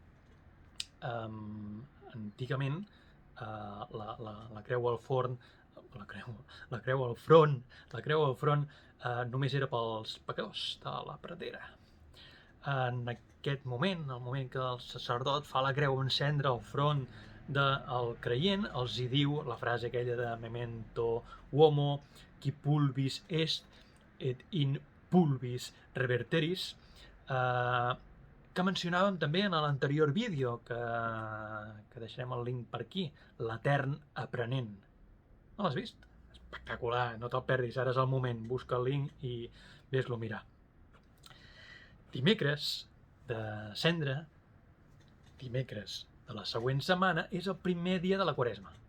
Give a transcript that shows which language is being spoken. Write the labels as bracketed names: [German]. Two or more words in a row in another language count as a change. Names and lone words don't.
[Catalan] Antigament la creu al front només era pels pecadors de la pradera. En aquest moment, el moment que el sacerdot fa la creu en cendra al front del creient, els hi diu la frase aquella de [Latin] memento uomo qui pulvis est et in pulvis reverteris, [Catalan] que mencionàvem també en l'anterior vídeo, que deixarem el link per aquí, l'etern aprenent. No l'has vist? Espectacular, no te'l perdis, ara és el moment, busca el link i ves-lo a mirar. Dimecres de cendra, dimecres de la següent setmana, és el primer dia de la Quaresma.